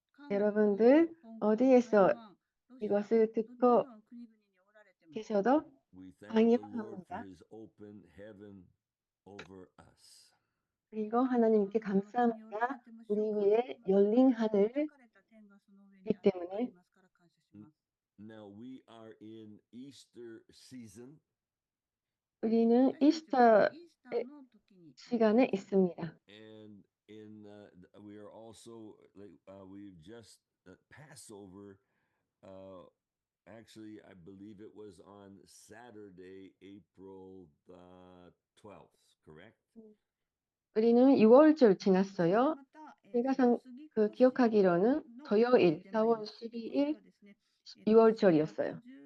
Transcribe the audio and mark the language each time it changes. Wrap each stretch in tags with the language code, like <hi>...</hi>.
<ko>여러분들 어디에서 이것을 듣고 계셔도</ko> <en>We thank the Lord for</en> <ko>환영합니다.</ko> <en>His open heaven over us.</en> <ko>그리고 하나님께 감사합니다. 우리 위에 열린 하늘이기 때문에.</ko> <en>Now we are in Easter season,</en> <ko>우리는 이스터 시간에 있습니다.</ko> <en>and we are also we've just Passover. Actually, I believe it was on Saturday, April the 12th. Correct?</en> <ko>우리는 6월절 지났어요. 제가 기억하기로는 토요일 4월 12일 6월절이었어요.</ko>